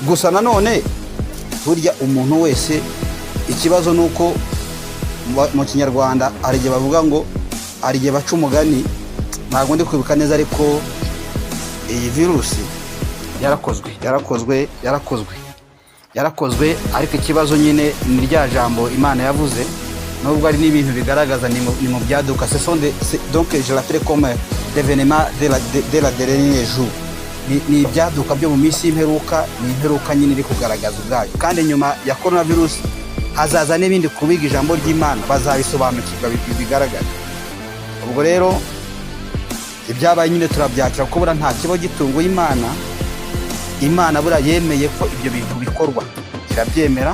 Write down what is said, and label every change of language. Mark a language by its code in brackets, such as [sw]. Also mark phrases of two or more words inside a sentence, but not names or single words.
[rw] Gusa nanone burya umuntu wese, ikibazo nuko mu Kinyarwanda hari igihe bavuga ngo hari igihe baca umugani, ntabwo ndi kwibuka neza, ariko iyi virusi yarakozwe, ariko ikibazo nyine ni rya jambo Imana yavuze, nubwo ari n'ibintu bigaragaza ni mu byaduka. [fr] Donc je l'appelle comme l'événement de la dernier jour, [rw] ni ibyaduka byo mu minsi y'imperuka, ni imperuka nyine iri kugaragaza ubwayo. Kandi nyuma ya coronavirus hazaza n'ibindi kubiga ijambo ry'Imana, bazabisobanukirwa bigaragara. Ubwo rero ibyabaye nyine turabyakira kuko bura nta kiba gitunguye Imana bura yemeye ko ibyo bintu bikorwa, irabyemera.